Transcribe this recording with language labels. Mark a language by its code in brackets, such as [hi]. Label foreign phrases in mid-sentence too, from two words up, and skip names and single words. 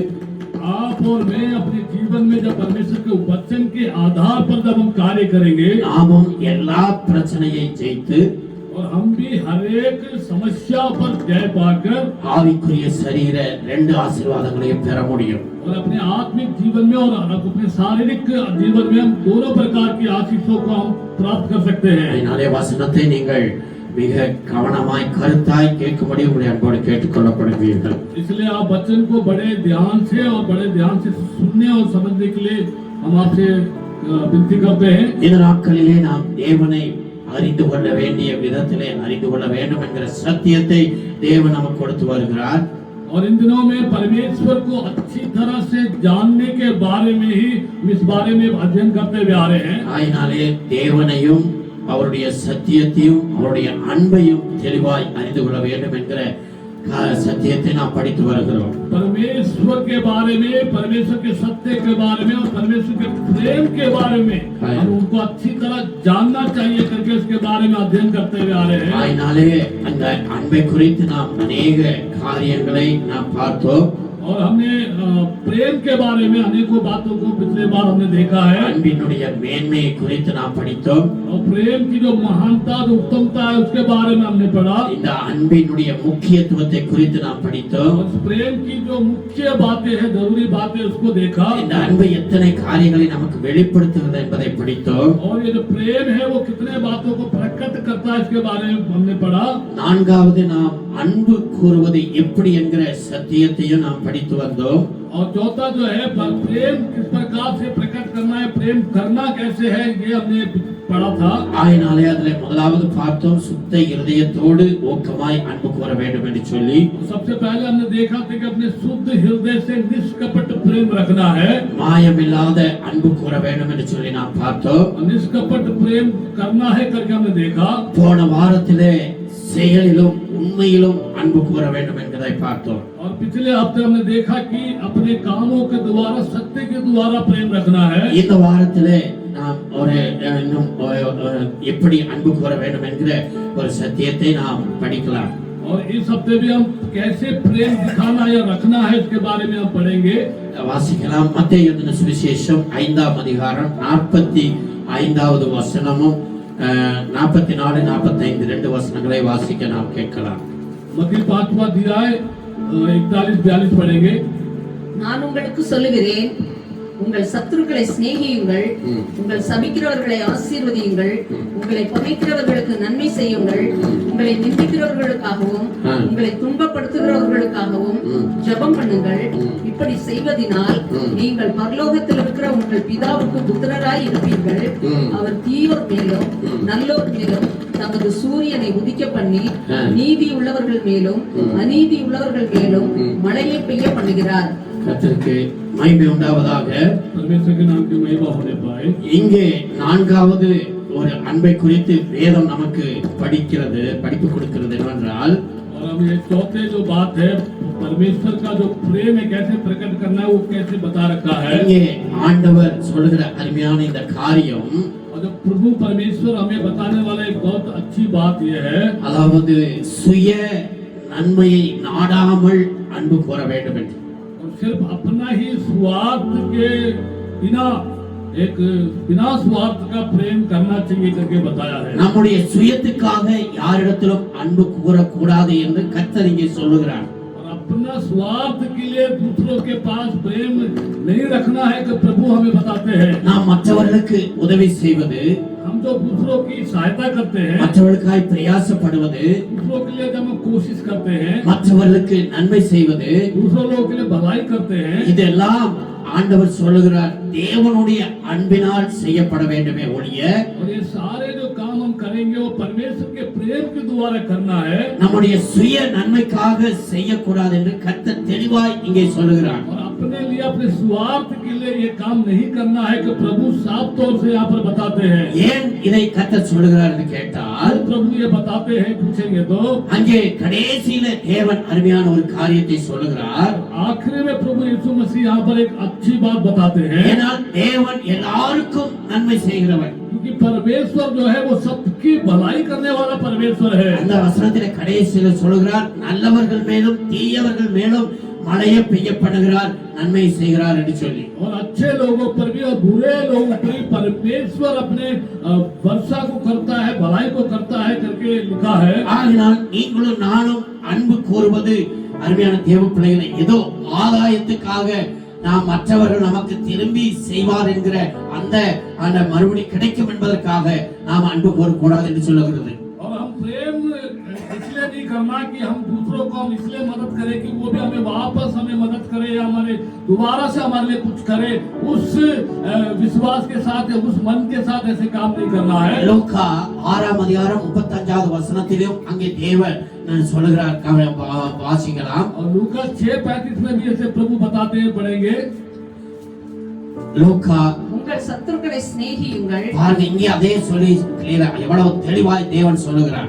[hi] आप और मैं अपने जीवन में जब परमेश्वर के वचन के आधार पर जब हम कार्य करेंगे [ta] நாமும் எல்லா பிரச்சனையை ஜெயித்து [hi] और हम भी हर एक समस्या पर जय पाकर [ta] ஆவிக்குரிய சரீர ரெண்டு ஆசீர்வாதங்களையும் பெற முடியும் [hi] और अपने आत्मिक जीवन में और अपने शारीरिक जीवन में हम दोनों प्रकार की आशीषों को हम प्राप्त कर सकते हैं। [ta] அதனாலே வசனத்தை நீங்கள் மிக கவனமாய் கருத்தாய் கேட்கும்படி உங்களை அன்போடு கேட்டுக்கொள்ளப்படுவீர்கள்। [hi] इसलिए आप वचन को बड़े ध्यान से सुनने और समझने के लिए हम आपसे विनती करते हैं। [ta] இந்த நாட்களிலே நாம் தேவனை அறிந்து கொள்ள வேண்டிய விதத்திலே அறிந்து கொள்ள வேண்டும் என்கிற சத்தியத்தை தேவன் நமக்கு கொடுத்து வருகிறார்। [hi] और इन दिनों में परमेश्वर को अच्छी तरह से जानने के बारे में ही इस बारे में अध्ययन करते हुए आ रहे हैं। [ta] ஆயினாலே தேவனையும் அவருடைய சத்தியத்தையும் அவருடைய அன்பையும் தெளிவாய் அறிந்து கொள்ள வேண்டும் என்கிற सत्य நாம் படித்து வருகிறோம்। [hi] परमेश्वर के बारे में, परमेश्वर के सत्य के बारे में और परमेश्वर के प्रेम के बारे में हम उनको अच्छी तरह जानना चाहिए करके उसके बारे में अध्ययन करते हुए आ रहे हैं। [ta] ஆயினாலே அந்த அன்பை குறித்து நாம் अनेक காரியங்களை நாம் பார்த்தோம்। [hi] और हमने प्रेम के बारे में अनेकों बातों को पिछले बार हमने देखा है [ta] அன்பினுடைய மேன்மையை குறித்து நாம் படித்தோம். [hi] और प्रेम की जो महानता जो उत्तमता है उसके बारे में हमने पढ़ा [ta] இந்த அன்பினுடைய முக்கியத்துவத்தை குறித்து நாம் படித்தோம். [hi] और प्रेम की जो मुख्य बातें हैं जरूरी बातें उसको देखा [ta] இந்த அன்பு எத்தனை காரியங்களை நமக்கு வெளிப்படுத்துகிறது என்பதை படித்தோம். [hi] और ये जो प्रेम है वो कितने बातों को प्रकट करता है इसके बारे में हमने पढ़ा [ta] நான்காவது நாம் அன்பு கூறுவது எப்படி என்கிற சத்தியத்தையும் நாம் படித்து வந்தோம். [hi] और चौथा जो है प्रेम किस प्रकार से प्रकट करना है प्रेम करना कैसे है ये हमने पढ़ा था [ta] ஆயினாலே அதில் முதலாவது பார்த்தோம் சுத்த இருதயத்தோடு ஊக்கமாய் அன்பு கூற வேண்டும் என்று சொல்லி. [hi] सबसे पहले हमने देखा था कि अपने शुद्ध हृदय से निष्कपट प्रेम रखना है [ta] மாயமில்லாத அன்பு கூற வேண்டும் என்று சொல்லி நாம் பார்த்தோம். [hi] निष्कपट प्रेम करना है करके हमने देखा [ta] போன வாரத்திலே செயலிலும் உண்மையிலும் அன்பு கூற வேண்டும் என்கிறதை பார்த்தோம். [hi] और पिछले हफ्ते हमने देखा कि अपने कामों के द्वारा सत्य के द्वारा प्रेम रखना है [ta] இந்த வாரத்திலே நாம் ஒரு இன்னும் எப்படி அன்பு கூற வேண்டும் என்கிற ஒரு சத்தியத்தை நாம் படிக்கலாம். [hi] और इस हफ्ते भी हम कैसे प्रेम दिखाना या रखना है इसके बारे में हम पढ़ेंगे [ta] வாசிக்கலாம். மத்தேயு எழுதின சுவிசேஷம் 5ஆம் அதிகாரம் 45வது வசனமும் 44 45 ரெண்டு வசனங்களை வாசிக்க நாம் கேட்கலாம். [hi] मत्ती 5वां अध्याय 41-42 पढ़ेंगे [ta] நான் உங்களுக்கு சொல்லுகிறேன் உங்கள் சத்துருக்களை சிநேகியுங்கள் உங்கள் சபிக்கிறவர்களை ஆசீர்வதியுங்கள் உங்களை பகைக்கிறவர்களுக்கு நன்மை செய்யுங்கள் உங்களை நிந்திக்கிறவர்களுக்காகவும் உங்களை துன்பப்படுத்துகிறவர்களுக்காகவும் ஜெபம் பண்ணுங்கள் இப்படி செய்வதினால் நீங்கள் பரலோகத்தில் இருக்கிற உங்கள் பிதாவுக்கு புத்திரராய் இருப்பீர்கள் அவர் தீயோர் மேலும் நல்லோர் மேலும் தமது சூரியனை உதிக்க பண்ணி நீதி உள்ளவர்கள் மேலும் அநீதி உள்ளவர்கள் மேலும் மழையை பெய்ய பண்ணுகிறார். கர்த்தருக்கு மகிமை உண்டாவதாக. [hi] परमेश्वर के नाम की महिमा होने पाए [ta] இங்கே நான்காவது ஒரு அன்பை குறித்து வேதம் நமக்கு படிப்பு கொடுக்கிறது என்னவென்றால் [hi] और हम ये चौथे जो बात है परमेश्वर का जो प्रेम है कैसे प्रकट करना है वो कैसे बता रखा है [ta] இங்கே ஆண்டவர் சொல்லுகிற அருமையான இந்த காரியம் [hi] और जो प्रभु परमेश्वर हमें बताने वाला एक बहुत अच्छी बात ये है [ta] அதாவது சுய நன்மையை நாடாமல் அன்பு கூற வேண்டும் என்று. [hi] और सिर्फ अपना ही स्वार्थ के बिना एक बिना स्वार्थ का प्रेम करना चाहिए करके बताया है [ta] நம்முடைய சுயத்துக்காக யாரிடத்திலும் அன்பு கூறக்கூடாது என்று கர்த்தர் இங்கே சொல்லுகிறார். [hi] और अपना स्वार्थ के लिए दूसरों के पास प्रेम नहीं रखना है कि प्रभु हमें बताते हैं [ta] நாம் மற்றவர்களுக்கு உதவி செய்வது, [hi] हम जो दूसरों की सहायता करते हैं [ta] மற்றவர்களுக்காய் பிரயாசப்படுவது, [hi] दूसरों के लिए जब हम कोशिश करते हैं [ta] மற்றவர்களுக்கு நன்மை செய்வது, [hi] दूसरों लोगों के लिए भलाई करते हैं [ta] இதெல்லாம் ஆண்டவர் சொல்லுகிறார் தேவனுடைய அன்பினால் செய்யப்பட வேண்டுமே ஒழிய [hi] और ये सारे जो काम हम करेंगे वो परमेश्वर के प्रेम के द्वारा करना है [ta] நம்முடைய சுய நன்மைக்காக செய்யக்கூடாது என்று கர்த்தர் தெளிவாய் இங்கே சொல்லுகிறார். [hi] और अपने लिए अपने स्वार्थ के लिए ये काम नहीं करना है कि प्रभु साफ तौर से यहाँ पर बताते हैं [ta] ஏன் இதை கர்த்தர் சொல்லுகிறார் என்று கேட்டால் [hi] तो प्रभु ये बताते हैं पूछेंगे तो [ta] அங்கே கடைசியில தேவன் அருமையான ஒரு காரியத்தை சொல்லுகிறார். [hi] आखिरी में प्रभु यीशु मसीह यहाँ पर एक अच्छी बात बताते हैं [ta] ஏனால் தேவன் எல்லாருக்கும் நன்மை செய்கிறவர். [hi] क्योंकि परमेश्वर जो है वो सबकी भलाई करने वाला परमेश्वर है [ta] அந்த வசனத்திலே கடைசியில சொல்லுகிறார் நல்லவர்கள் மேலும் தீயவர்கள் மேலும் மழையை பெய்ய பண்ணுகிறார் நன்மை செய்கிறார் என்று சொல்லி. [hi] और अच्छे लोगों पर भी और बुरे लोगों पर भी परमेश्वर अपने वर्षा को करता है भलाई को करता है करके लिखा है [ta] ஆகினால் நீங்களும் நானும் அன்பு கூறுவது அருமையான தேவ பிள்ளைகளை ஏதோ ஆதாயத்துக்காக நாம் மற்றவர்கள் நமக்கு திரும்பி செய்வார் என்கிற அந்த மறுபடி கிடைக்கும் என்பதற்காக நாம் அன்பு கூறக்கூடாது என்று சொல்லுகிறது. [hi] और हम प्रेम इसलिए नहीं करना कि हम दूसरों को हम इसलिए मदद करें कि वो भी हमें वापस हमें मदद करे या हमारे दोबारा से हमारे लिए कुछ करे उस विश्वास के साथ या उस मन के साथ ऐसे काम नहीं करना है [ta] லூக்கா 6ஆம் அதிகாரம் 35வது வசனத்திலும் அங்கே தேவன் சொல்லுகிறார் வாசிக்கலாம். [hi] और लूका 6:35 में भी ऐसे प्रभु बताते हैं पढ़ेंगे [ta] லூக்கா உங்கள் சத்துருக்களை சிநேகியுங்கள் பாருங்க இங்கே அதே சொல்லி கிளியரா எவ்வளவு தெளிவாய் தேவன் சொல்லுகிறார்.